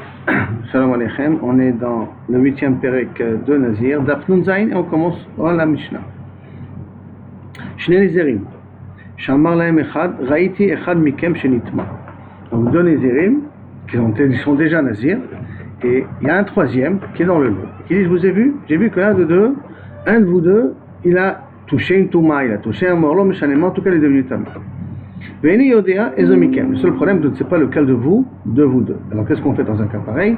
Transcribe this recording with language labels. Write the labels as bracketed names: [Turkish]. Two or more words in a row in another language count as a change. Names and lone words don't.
[Hebrew] שלום עליכם, [French] on est dans le 8e Perek de Nazir, [Hebrew] דף נון זין, [French] et on commence à la Mishnah. [Hebrew] שני נזירים, שאמר להם אחד, ראיתי אחד מכם שניטמא. [French] Donc deux Nezirim, qui sont déjà Nazir, et il y a un troisième qui est dans le lot, qui dit, je vous ai vu, j'ai vu que un de vous deux, il a touché une Touma, il a touché un morlo, méchanément, en tout cas il est devenu Tamé. [Hebrew] ואיני יודע איזה מכם. [French] Le seul problème, je ne sais pas lequel de vous deux. Alors qu'est-ce qu'on fait dans un cas pareil?